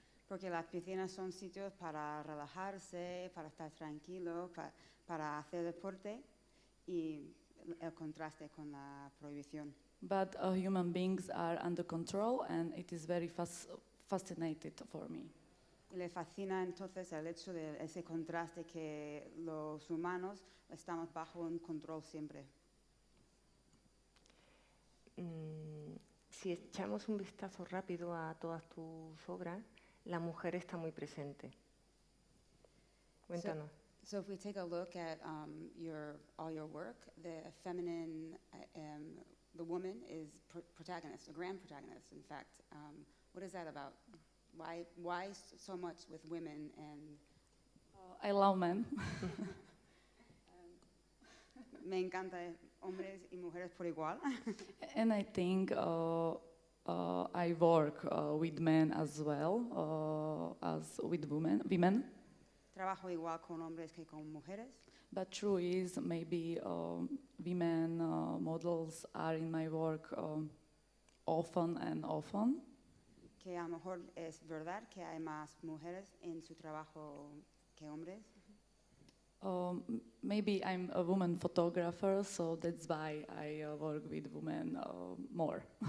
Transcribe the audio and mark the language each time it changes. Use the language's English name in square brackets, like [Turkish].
[Spanish] Porque las piscinas son sitios para relajarse, para estar tranquilo, para hacer deporte y el contraste con la prohibición. [English] But human beings are under control, and it is very fascinating for me. [Spanish] Y le fascina entonces el hecho de ese contraste que los humanos estamos bajo un control siempre. Si echamos un vistazo rápido a todas tus obras, la mujer está muy presente. Cuéntanos. [English] So if we take a look at all your work, the feminine, the woman is protagonist, a grand protagonist, in fact. What is that about? Why so much with women and... I love men. [Spanish] Me encanta hombres y mujeres por igual. [English] And I think I work with men as well as with women. [Spanish] Trabajo igual con hombres que con mujeres. [English] But true is maybe women models are in my work often. [Spanish] Que a lo mejor es verdad que hay más mujeres en su trabajo que hombres. [English] Maybe I'm a woman photographer, so that's why I work with women more.